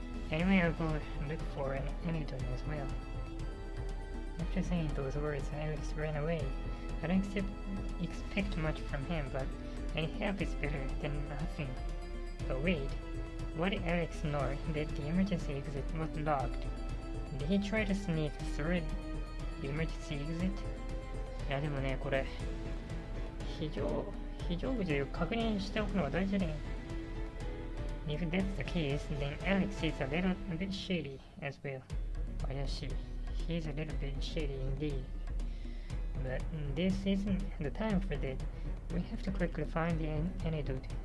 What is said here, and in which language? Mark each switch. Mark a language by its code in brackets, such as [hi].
[en] Anyway, I'll go look for an antidote as well. After saying those words, Alex ran away. I don't expect much from him, but any help is better than nothing. But wait, what did Alex know that the emergency exit was locked? Did he try to sneak through the emergency exit? [ja] いやでもね、これ非常口を確認しておくのが大事だね。 [en] If that's the case, then Alex is a little bit shady as well. [ja] 怪しい。 [en] He's a little bit shady indeed. But this isn't the time for that. We have to quickly find the antidote.